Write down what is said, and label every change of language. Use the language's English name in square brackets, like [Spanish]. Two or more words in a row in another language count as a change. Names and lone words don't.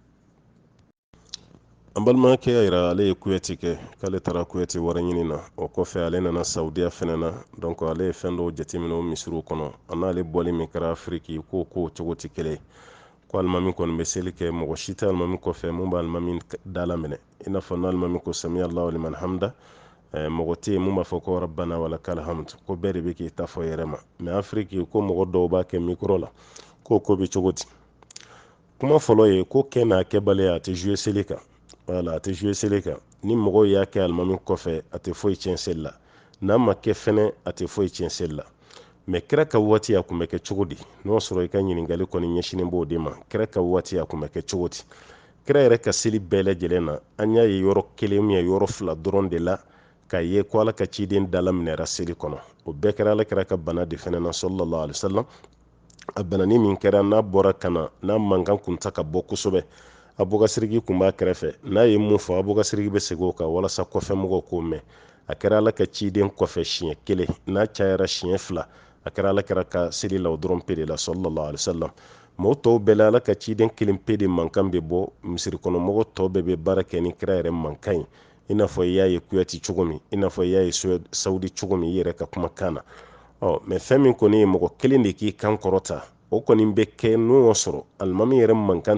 [Bambara] an balimakɛ y'a jira ale ye kuyati kɛ k'ale taara kuyati wari ɲini na o kɔfɛ ale nana saudiya fɛnɛ na donc ale ye fɛn dɔw jateminɛ o misiriw kɔnɔ a n'ale bɔli min kɛra afiriki ko cogo tɛ kelen ko alimami kɔni bɛ seli kɛ mɔgɔ si tɛ alimami kɔfɛ mun bɛ alimami dala minɛ i n'a fɔ n'alimami ko [Arabic] سمع الله لمن حمده [Bambara] mɔgɔ tɛ yen mun b'a fɔ ko [Arabic] ربنا ولك الحمد [Bambara] ko bɛɛ de bɛ k'i ta fɔ yɛrɛ ma mais afiriki ko mɔgɔ dɔw b'a kɛ mikro la ko bɛ cogo di kuma fɔlɔ ye ko kɛ n'a kɛbaliya a tɛ jouer seli kan voilà a tɛ jouer seli kan ni mɔgɔw y'a kɛ alimami kɔfɛ a tɛ foyi tiɲɛ seli la n'a ma kɛ fɛnɛ a tɛ foyi tiɲɛ seli la mais kira ka waati a kun bɛ kɛ cogo di n'o sɔrɔ i ka ɲininkali kɔni ɲɛsinen b'o de ma kira ka waati a kun bɛ kɛ cogo di kira yɛrɛ ka seli bɛɛ lajɛlen na an y'a ye yɔrɔ kelen yɔrɔ 2 dɔrɔn de la k'a ye ko ala ka ciden dalaminɛra seli kɔnɔ o bɛɛ kɛra ala kira ka bana de fɛnɛ na [Arabic] صلى الله عليه وسلم [Bambara] a banani min kɛra n'a bɔra kana n'a mankan kun ta ka bɔ kosɛbɛ abubakasiriki kun b'a kɛrɛfɛ n'a ye mun fɔ abubakasiriki bɛ segin o kan walasa kɔfɛ mɔgɔw k'o mɛn a kɛra ala ka ciden kɔfɛ siɲɛ 1 n'a cayara siɲɛ 2 a kɛra ala kɛra ka seli la o dɔrɔn pe de la [Arabic] صلى الله عليه وسلم [Bambara] mɔgɔ tɔw bɛɛ la ala ka ciden 1 pe de mankan bɛ bɔ misiri kɔnɔ mɔgɔ tɔw bɛɛ bɛ baara kɛ ni kira yɛrɛ mankan ye i n'a fɔ i y'a ye kuyati cogo min i n'a fɔ i y'a ye saudi cogo min i yɛrɛ ka kumakan na mais fɛn min kɔni ye mɔgɔ kelen de k'i kan kɔrɔta o kɔni bɛ kɛ n'o y'a sɔrɔ alimami yɛrɛ mankan